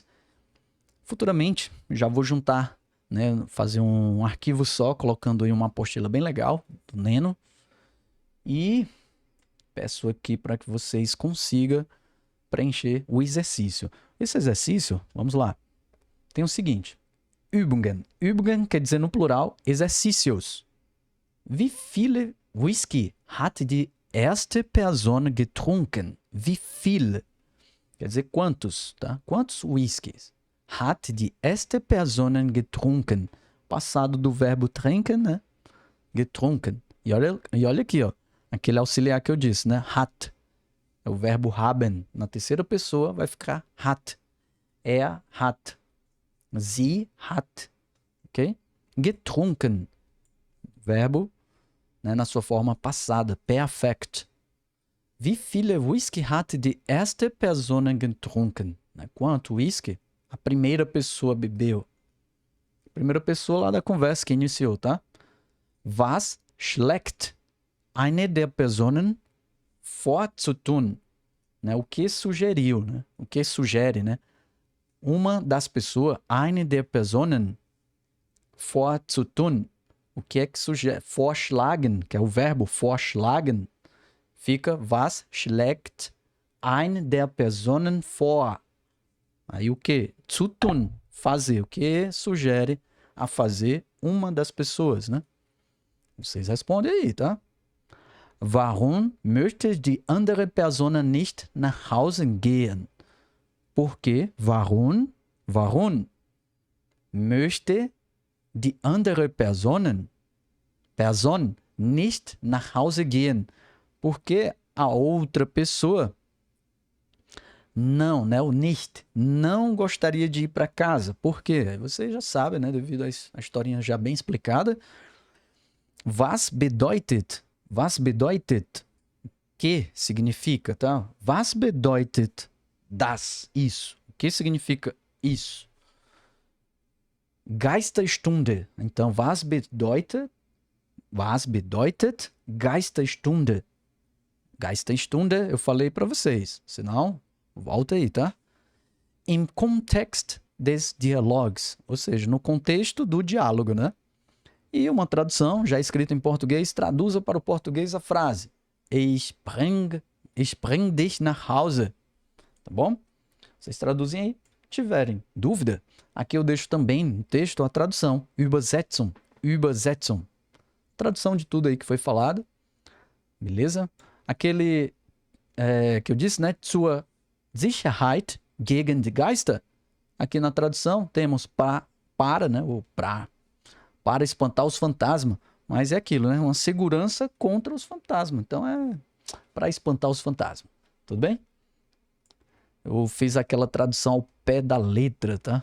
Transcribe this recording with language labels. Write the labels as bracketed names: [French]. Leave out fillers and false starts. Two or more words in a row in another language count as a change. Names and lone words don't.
[Portuguese] Futuramente já vou juntar, né, fazer um arquivo só, colocando aí uma apostila bem legal do Neno. E peço aqui para que vocês consigam preencher o exercício. Esse exercício, vamos lá, tem o seguinte: Übungen. Übungen quer dizer no plural exercícios. [German] Wie viele Whisky hat die erste Person getrunken? Wie viel? [Portuguese] Quer dizer quantos, tá? [German] Quantos whiskies hat die erste Person getrunken? [Portuguese] Passado do verbo trinken, né? Getrunken. E olha aqui, ó, aquele auxiliar que eu disse, né? Hat. É o verbo haben. Na terceira pessoa vai ficar hat. [German] Er hat. Sie hat. Ok? [Portuguese] Getrunken. Verbo, né, na sua forma passada. Perfekt. [German] Wie viele Whisky hat die erste Person getrunken? [Portuguese] né? Quanto whisky a primeira pessoa bebeu. Primeira pessoa lá da conversa que iniciou, tá? [German] Was schlägt eine der Personen vor zu tun? [Portuguese] Né? O que sugeriu, né? O que sugere, né? Uma das pessoas, [German] eine der Personen vor zu tun. [Portuguese] O que é que sugere? Vorschlagen, que é o verbo vorschlagen, fica [German] was schlägt eine der Personen vor. [Portuguese] Aí o que? [German] Zu tun, [Portuguese] fazer. O que sugere a fazer uma das pessoas, né? Vocês respondem aí, tá? [German] Warum möchte die andere Person nicht nach Hause gehen? [Portuguese] Por quê? [German] Warum möchte die andere Person nicht nach Hause gehen? [Portuguese] Porque a outra pessoa não, né? O nicht não gostaria de ir para casa. Por quê? Vocês já sabem, né? Devido à historinha já bem explicada. [German] Was bedeutet? Was bedeutet? [Portuguese] Que significa, tá? [German] Was bedeutet das? [Portuguese] Isso. O que significa isso? Geisterstunde. Então, [German] was bedeutet Geisterstunde? Geisterstunde, [Portuguese] eu falei para vocês. Senão, volta aí, tá? [German] Im Kontext des Dialogs. [Portuguese] Ou seja, no contexto do diálogo, né? E uma tradução, já escrita em português, traduza para o português a frase. [German] Ich bring dich nach Hause. [Portuguese] Tá bom? Vocês traduzem aí. Tiverem dúvida, aqui eu deixo também no texto a tradução. Übersetzung. Tradução de tudo aí que foi falado. Beleza? Aquele que eu disse, né? [German] Zur Sicherheit gegen die Geister. [Portuguese] Aqui na tradução temos para, né? Ou para espantar os fantasmas. Mas é aquilo, né? Uma segurança contra os fantasmas. Então é para espantar os fantasmas. Tudo bem? Eu fiz aquela tradução ao pé da letra, tá?